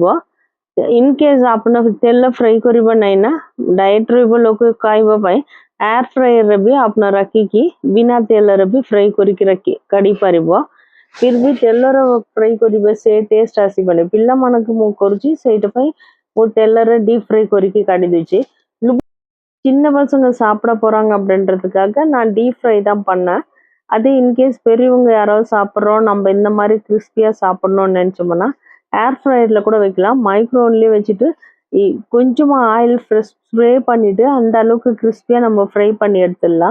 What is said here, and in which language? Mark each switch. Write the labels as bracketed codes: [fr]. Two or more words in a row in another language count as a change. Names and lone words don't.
[en] in case [or] ଆପଣ ତେଲ ଫ୍ରାଏ କରିବା ନାହିଁ ନା, ଡାଏଟ ରହିବ ଲୋକ ଖାଇବା ପାଇଁ, [en] air fryer [or] ବି ଆପଣ ରଖିକି ବିନା ତେଲରେ ବି ଫ୍ରାଏ କରିକି କାଢି ପାରିବ। ଫିର୍ ବି ତେଲର ଫ୍ରାଏ କରିବେ ସେ ଟେଷ୍ଟ ଆସିବନି। ପିଲାମାନଙ୍କୁ ମୁଁ କରୁଛି ସେଇଟା ପାଇଁ ମୁଁ ତେଲରେ [en] deep fry [or] କରିକି କାଢି ଦେଇଛି। [ta] சின்ன பசங்க சாப்பிட போறாங்க அப்படின்றதுக்காக நான் [en] deep fry [ta] தான் பண்ணேன். அதே இன்கேஸ் பெரியவங்க யாராவது சாப்பிட்றோம், நம்ம இந்த மாதிரி கிறிஸ்பியா சாப்பிடணும்னு நினைச்சோம்னா, [en] air fryer [ta] கூட வைக்கலாம். மைக்ரோவன்லயே வச்சுட்டு கொஞ்சமா [en] oil spray [ta] பண்ணிட்டு அந்த அளவுக்கு கிறிஸ்பியா நம்ம ஃப்ரை பண்ணி எடுத்துடலாம்.